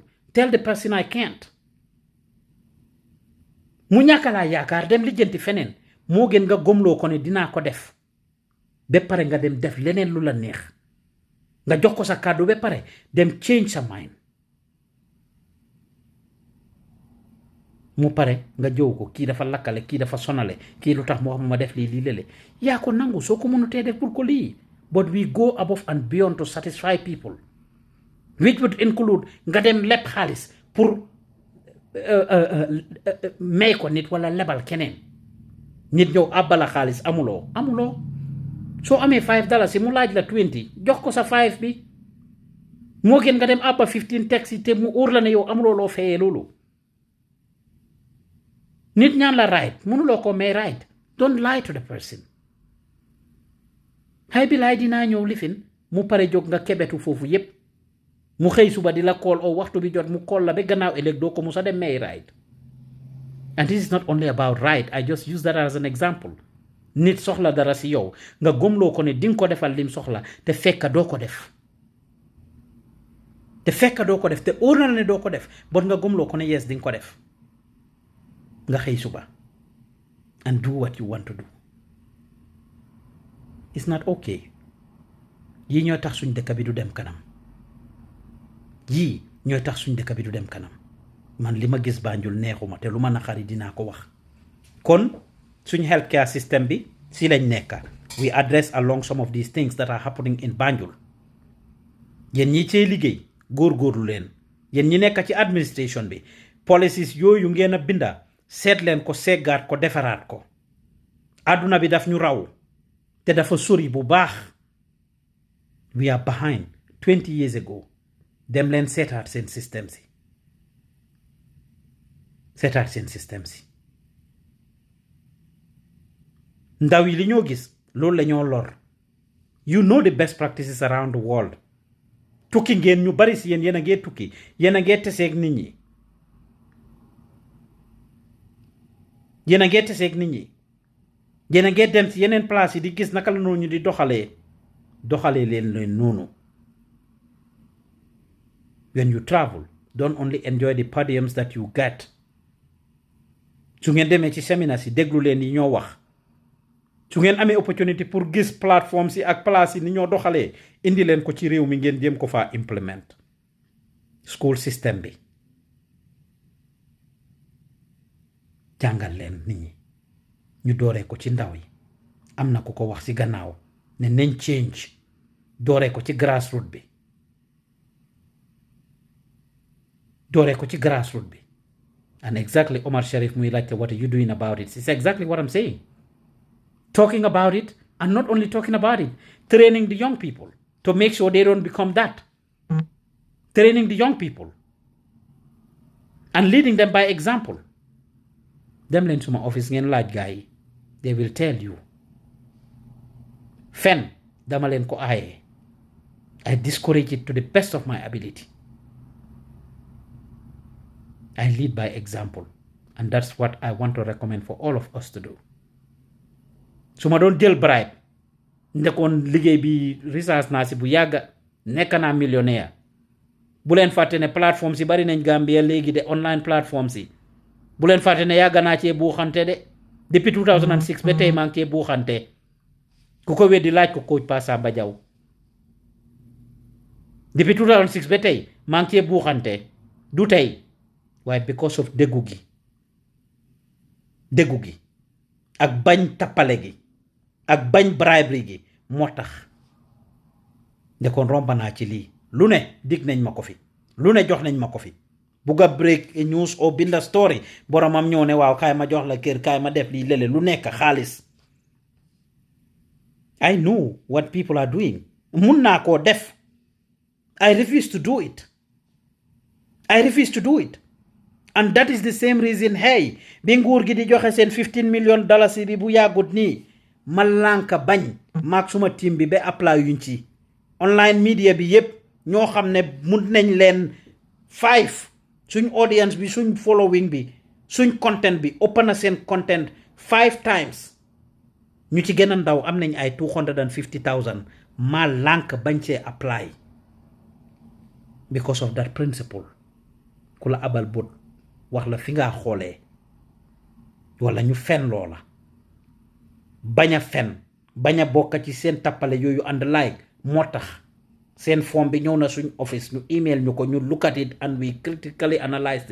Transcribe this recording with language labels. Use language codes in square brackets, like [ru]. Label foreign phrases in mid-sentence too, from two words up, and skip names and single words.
[en] Tell the person I can't. [wo] Mu ñàkka laa yaakaar dem lijjanti feneen. Moo gën nga gomloo ko ne dinaa ko def. Ba pare nga dem def leneen lu la neex. Nga jox ko sa kàddu ba pare dem change sa mind. Mu pare nga jow ko kii dafa lakkale kii dafa sonale kii lu tax mu wax ma def lii lele yaa ko nangu soo ko mënutee def pour ko lii. [en] But we go above and beyond to satisfy people, which would include [wo] nga dem leb xaalis pour may ko nit wala lebal keneen nit ñëw àbbala xaalis amuloo soo amee $5 mu laaj la 20 jox ko sa 5 bi moo gën nga dem àbba 15 taxi te mu óor la ne yow amuloo loo fayee loolu. Nit ñaan la right mënuloo ko may right. [en] Don't lie to the person. [wo] Xay bi laay dinaa ñëw lifin mu pare jóg nga kebetu foofu yépp mu xëy suba di la call o waxtu bi jot mu call la ba gannaaw ëllëg doo ko musa dem may right. [en] And this is not only about right. I just use that as an example. [wo] Nit soxla dara si yow nga gomloo ko ne dinga ko defal lim soxla te fekka doo ko def. Te óor na ne doo ko def but nga gomloo ko ne yes dinga ko def. Nga xëy suba [en] and do what you want to do. It's not okay. [wo] Yii ñoo tax suñ dëkk bi du dem kanam. Man li ma gis Banjul neexuma te lu ma naqari dinaa ko wax. Kon suñ [en] healthcare system [wo] bi si lañ nekka. [en] We address along some of these things that are happening in Banjul. [wo] Yéen ñi cee liggéey góorgóorlu leen. Yéen ñi nekk ci administration bi policies yooyu ngeen a binda seet leen ko seggaat ko defaraat ko. Aduna bi daf ñu raw te dafa sori bu baax. [en] We are behind 20 years ago. [wo] Dem leen seetaat seen système si. Ndaw yi li ñoo gis loolu la ñoo lor. [en] You know the best practices around the world. [wo] Tukki ngeen ñu bari si yéen a ngee tukki yéen a ngee teseeg nit ñi. Yéen a ngee dem si yeneen place yi di gis naka la noonu ñu di doxalee leen noonu. [en] When you travel, don't only enjoy the podiums that you get. [wo] Su ngeen demee ci séminaire si déglu leen yi ñoo wax. Su ngeen amee opportunity pour gis plateforme si ak place yi ni ñoo doxalee indi leen ko ci réew mi ngeen jéem ko faa implement. [en] School system [wo] bi jàngal leen nit ñi ñu dooree ko ci ndaw yi. Am na ku ko wax si gannaaw ne nañ change dooree ko ci grassroots bi. [en] And exactly Omar Sharif [wo] muy laajte [en] what are you doing about it? It's exactly what I'm saying. Talking about it and not only talking about it, training the young people to make sure they don't become that. Training the young people and leading them by example. [wo] Dem leen suma office ngeen laaj gaa yi. [en] They will tell you. [wo] Fen dama leen ko aaye. [en] I discourage it to the best of my ability. I lead by example. And that's what I want to recommend for all of us to do. [wo] Su ma doon jël bribe ndekoon liggéey bi research naa si bu yàgga nekk naa millionnaire bu leen fàtte ne plateforme si bari nañ Gambia léegi de online plateforme si bu leen fàtte ne yàgg naa cee buuxante de depuis 2006 ba tey maa ngi cee buuxante ku ko weddi laaj ko coach Pa Samba Jaw depuis 2006 ba tey maa ngi cee buuxante du tey waaye [en] because of [wo] déggu gi ak bañ tappale gi ak bañ bribery gi moo tax ndekoon romba naa ci lii lu ne dig nañ ma ko fi lu ne jox nañ ma ko fi bugg a break news o binda story boromam ñëw ne waaw kaay ma jox la kër kaay ma def lii lele lu nekk xaalis [en] I know what people are doing [wo] mun naa koo def [en] I refuse to do it and that is the same reason [wo] hey bi nguur gi di joxe seen $15 million bi bu yàggut nii ma lànk bañ maag suma team bi ba apply yuñ ci [en] online media [wo] bi yépp ñoo xam ne mun nañ leen 5 suñ audience bi suñ following bi suñ content bi ëpp na seen content 5 times ñu ci gën a ndaw am nañ ay 250,000 ma lànk bañ see apply [en] because of that principle [wo] ku la abal bot wax la fi nga xoolee wala ñu fen loola bañ a fen bañ a bokk ci seen tappale yooyu [en] and like [wo] moo tax seen form bi ñëw na suñ office ñu email ñu ko ñu [en] look at it and we critically analyzed